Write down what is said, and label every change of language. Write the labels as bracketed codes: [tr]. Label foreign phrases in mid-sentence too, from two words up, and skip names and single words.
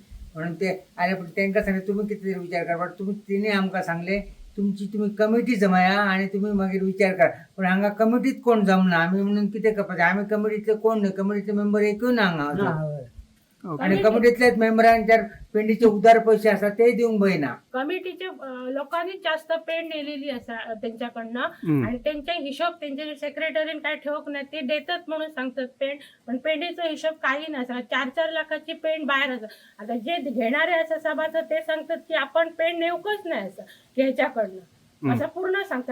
[kok] म्हणून ते आले, पण तांकां सांगले तुम्ही कितें विचार करा. तुम्ही तिने आमकां सांगले तुम्ही कमिटी जमाया आणि तुम्ही मागीर विचार करा. पण हांगा कमिटीत कोण जमना. आम्ही म्हणून कितें करपाचें, आम्ही कमिटीतले कोण नाही, कमिटीतले मेंबर एकूय ना हांगा. आणि कमिटीतल्याच मेंबरांच्या पेंडीचे उदार पैसे असतात ते दिवंक बयना. कमिटीचे लोकांनी जास्त पेंड नेलेली असा त्यांच्याकडनं, आणि त्यांचे हिशोब त्यांचे सेक्रेटरीने काय ठेवक नाही, ते देतात म्हणून सांगतात पेंड, पण पेंडीचा हिशोब काही नसा. 4-4 लाखाची पेंड बाहेर असं. आता जे घेणारे असं सभासद ते सांगतात की आपण पेंड नेऊकच नाही असं घ्यायच्याकडनं असं पूर्ण सांगतात.